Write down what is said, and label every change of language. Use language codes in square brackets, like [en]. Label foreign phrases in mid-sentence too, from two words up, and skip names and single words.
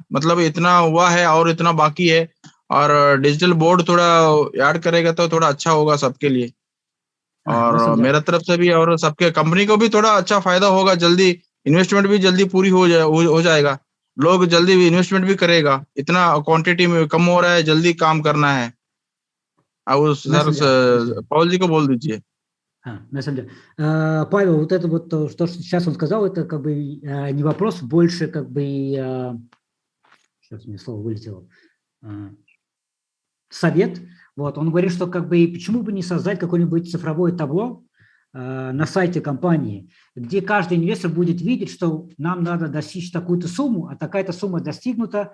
[hi] मतलब इतना हुआ है और इतना बाकी है, और [en] digital board [hi] थोड़ा ऐड करेगा तो थोड़ा अच्छा होगा सबके लिए, और मेरा तरफ से भी और सबके कंपनी को भी थोड़ा अच्छा फायदा होगा। जल्दी इन्वेस्टमेंट भी जल्दी पूरी हो जाएगा, लोग जल्दी इन्वेस्टमेंट भी करेगा। इतना क्वांटिटी में कम हो रहा है, जल्दी काम करना है। अब सर पॉल जी को बोल दीजिए। [ru] На самом деле, Павел, вот это вот то, что сейчас он сказал, это как бы не вопрос, больше как бы, сейчас мне слово вылетело, совет. Вот, он говорит, что как бы почему бы не создать какое-нибудь цифровое табло на сайте компании, где каждый инвестор будет видеть, что нам надо достичь такую-то сумму, а такая-то сумма достигнута.